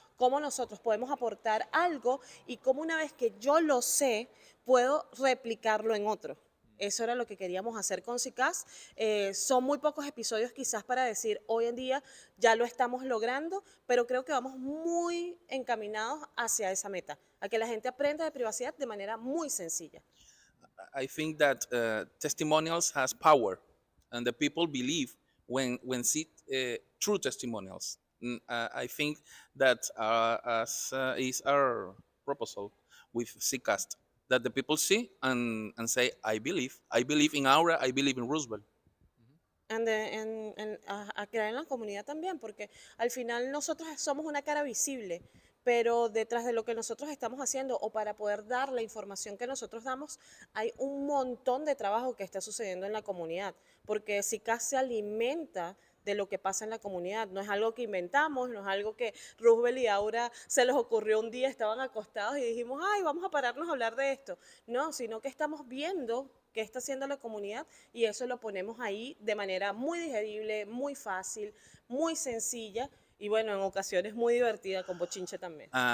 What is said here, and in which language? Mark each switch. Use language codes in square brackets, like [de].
[es] ¿Cómo nosotros podemos aportar algo y cómo una vez que yo lo sé, puedo replicarlo en otro? Eso era lo que queríamos hacer con Zcast. Son muy pocos episodios quizás para decir hoy en día ya lo estamos logrando, pero creo que vamos muy encaminados hacia esa meta, a que la gente aprenda de privacidad de manera muy sencilla. [en] I think that testimonials has power, and the people believe when see true testimonials. I think that as is our proposal with Zcast, that the people see and say, I believe in Aura, I believe in Roosevelt. [es] A crear en la comunidad también, porque al final nosotros somos una cara visible, pero detrás de lo que nosotros estamos haciendo o para poder dar la información que nosotros damos, hay un montón de trabajo que está sucediendo en la comunidad, porque Zcast se alimenta de lo que pasa en la comunidad, no es algo que inventamos, no es algo que Roosevelt y Aura se les ocurrió un día, estaban acostados y dijimos, ay, vamos a pararnos a hablar de esto, no, sino que estamos viendo qué está haciendo la comunidad y eso lo ponemos ahí de manera muy digerible, muy fácil, muy sencilla y bueno, en ocasiones muy divertida con bochinche también.